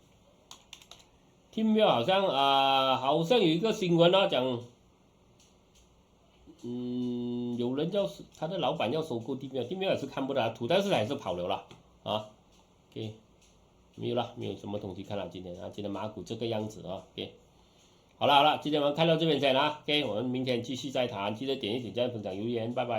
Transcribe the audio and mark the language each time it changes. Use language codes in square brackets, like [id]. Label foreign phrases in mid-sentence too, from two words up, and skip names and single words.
[zh] 好像有一個新聞啊，講，有人要他的老闆要收購Timmel也是看不到圖，但是還是跑了啦，啊 ，OK， 沒有了，沒有什麼東西看了今天啊，今天馬股這個樣子啊 ，OK， 好了，今天我們看到這邊先啦 ，OK， 我們明天繼續再談，記得點一點讚、分享、留言，拜拜。